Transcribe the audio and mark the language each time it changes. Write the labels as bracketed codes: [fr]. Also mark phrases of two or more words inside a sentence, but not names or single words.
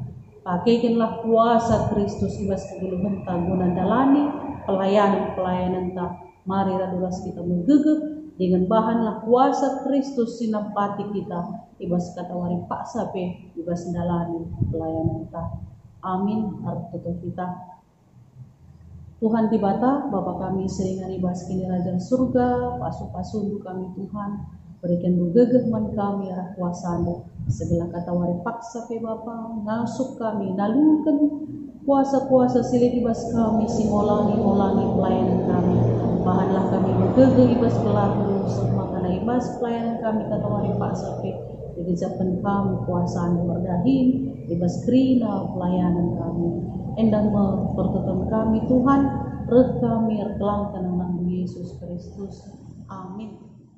[btx] Pakaikanlah kuasa Kristus ibas keguluhan ta guna dalani pelayanan ta. Mari radulas kita menggegep [id] dengan bahanlah [btx] kuasa Kristus sinampati kita ibas katawari paksa pe ibas dalani pelayanan ta. Amin. Harap tutup kita. Tuhan tibata, Bapa kami seringan ibas kini Raja surga, pasu-pasundu kami Tuhan, [id] berikan gegeh [btx] man kami arah kuasa-Mu. Segala kata wari paksa pe Bapa, ngasuk kami, nalukan kuasa-kuasa silit ibas kami, singolangi-olangi pelayanan kami. Bahanlah kami gegeh ibas pelaku, semua karena ibas pelayanan kami kata wari paksa pe, digejapan kami kuasa-Mu berdahin, ibas krina pelayanan kami. [id] Endang mempertemukan kami [btx] Tuhan, reh kami erkelangkan nama Yesus Kristus. Amin.